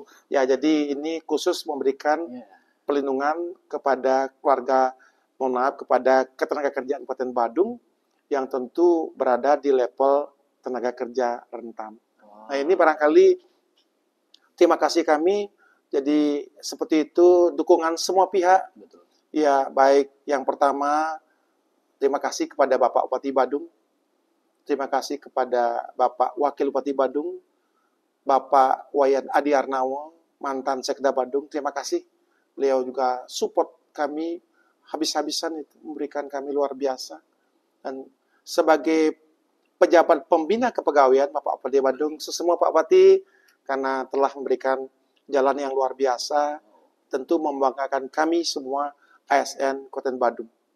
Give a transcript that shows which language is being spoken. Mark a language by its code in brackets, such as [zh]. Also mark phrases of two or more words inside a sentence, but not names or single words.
[id] Ya, jadi ini khusus memberikan pelindungan kepada keluarga, kepada ketenagakerjaan Kabupaten Badung yang tentu berada di level tenaga kerja rentan. Nah, ini barangkali terima kasih kami. Jadi seperti itu dukungan semua pihak. Betul. Ya, baik yang pertama terima kasih kepada Bapak Bupati Badung. Terima kasih kepada Bapak Wakil Bupati Badung, Bapak Wayan Adi Arnawo, mantan Sekda Badung. Terima kasih. Beliau juga support kami habis-habisan, itu memberikan kami luar biasa. Dan sebagai pejabat pembina kepegawaian Bapak Bupati Badung, semua Pak Bupati karena telah memberikan jalan yang luar biasa, tentu membanggakan kami semua ASN Kabupaten Badung.